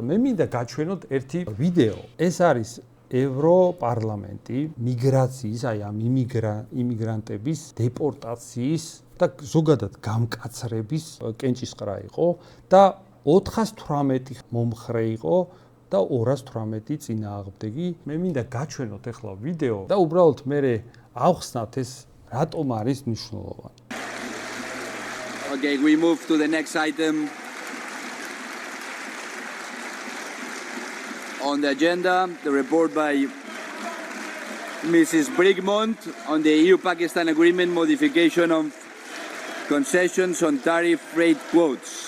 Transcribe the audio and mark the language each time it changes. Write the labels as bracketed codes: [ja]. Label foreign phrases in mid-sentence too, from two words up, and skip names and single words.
[ka] მე მინდა გაჩვენოთ ერთი ვიდეო. ეს არის ევროპარლამენტი მიგრაციის, აი ამ იმიგრანტების დეპორტაციის და ზოგადად გამკაცრების კენჭისყრა იყო და 418 მომხრე იყო და 218 წინააღმდეგი. მე მინდა გაჩვენოთ ახლა ვიდეო და უბრალოდ მე ავხსნათ ეს რატომ არის მნიშვნელოვანი. [en] Okay, we move to the next item on the agenda, the report by Mrs. Brigmont on the EU-Pakistan agreement modification of concessions on tariff rate quotes.